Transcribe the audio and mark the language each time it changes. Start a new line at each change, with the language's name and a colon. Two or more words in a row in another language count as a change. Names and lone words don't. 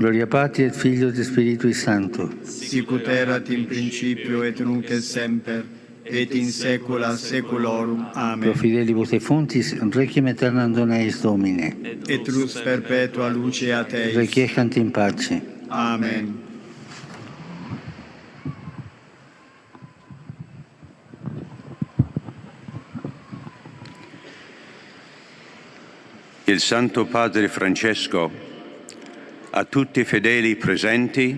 Latin: Gloria Patri et Filio et Spiritui Sancto. Sic ut erat in principio et nunc et semper, et in saecula saeculorum. Amen. Pro fidelibus defunctis, requiem aeternam dona eis Domine. Et lux perpetua luceat eis. Requiescant in pace. Amen.
Italian: Il Santo Padre Francesco, a tutti i fedeli presenti